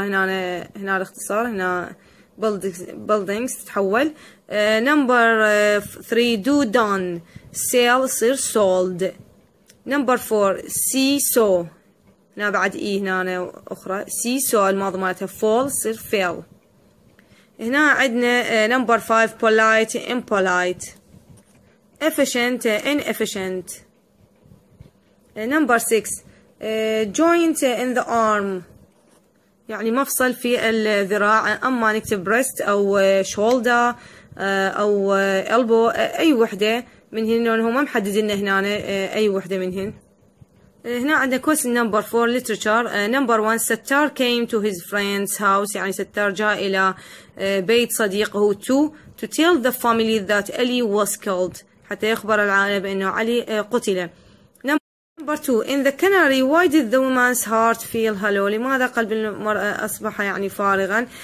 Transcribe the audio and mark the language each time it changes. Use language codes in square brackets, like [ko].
[ar] هنا الاختصار هنا buildings تتحول. [en] Number 3 do done sell تصير sold. Number 4 see saw هنا بعد هنا أخرى see saw الماضي مالتها fall تصير fell. [ar] هنا عندنا [en] number 5 polite impolite efficient inefficient. Number 6 joint in the arm [ar] يعني مفصل في الذراع. أما نكتب breast أو shoulder أو elbow أي وحدة منهن هو ما محدد لنا هنا أي وحدة منهن. [en] هنا عندنا question number 4 literature. Number 1 ستار came to his friend's house [ar] يعني ستار جاء إلى بيت صديقه [en] to tell the family that Ali was killed [ar] حتى يخبر العائلة بأنه علي قتل. [en] Number 2 in the canary why did the woman's heart feel hollow [ar] لماذا قلب المرأة أصبح يعني فارغا.